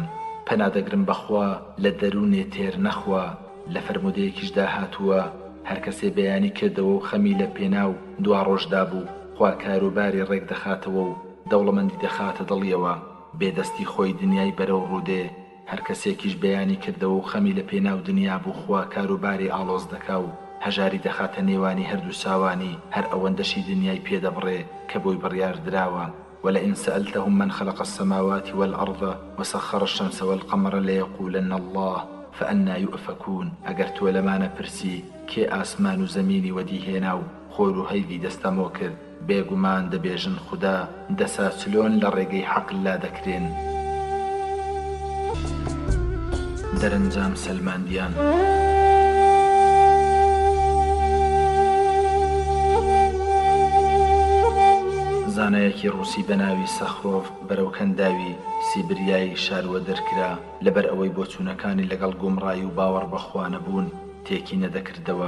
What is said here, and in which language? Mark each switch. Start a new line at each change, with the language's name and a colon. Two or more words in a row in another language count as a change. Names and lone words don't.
Central Kurdish: پەنادەگرم بەخوا لە دەروونێ تێر نەخوا، لە فەرمودەیەکیشدا هاتووە هەر کەسێ بەیانی کردەوە و خەمی لە پێناو دوا ڕۆژدا بوو، خوا کاروباری ڕێک دەخاتەوە و دەوڵەمەندی دەخاتە دڵیەوە، بێدەستی خۆی دنیای بەرەو ڕوودێ. هەر کەسێکیش بەیانی کردەوە و خەمی لە پێناو دنیا بوو، خوا کاروباری ئاڵۆز دەکا و هەژاری دەخاتە نێوانی هەردوو ساوانی هەر ئەوەندەشی دنیای پێدەبڕێ کە بۆی بڕیار دراوە.
Arabic: ولئن سألتهم من خلق السماوات والأرض وسخر الشمس والقمر ليقولن الله فأنا يؤفكون.
Central Kurdish: ئەگەر تۆ لەمانە پرسی کێ ئاسمان و زەمینی وەدیهێنا و خۆر و هەیدی دەستەمۆ کرد، بێگومان دەبێژن خوددا دەسا چلۆن لە ڕێگەی حەق لا دەکرێن. دەرەنجام سەلماندیان زانایەکی ڕووسی بە ناوی سەخرۆڤ بەرەو کەنداوی سیبریایی شاروە دەرکرا لەبەر ئەوەی بۆچوونەکانی لەگەڵ گومڕایی و باوەڕ بەخوا نەبوون تێکی نەدەکردەوە.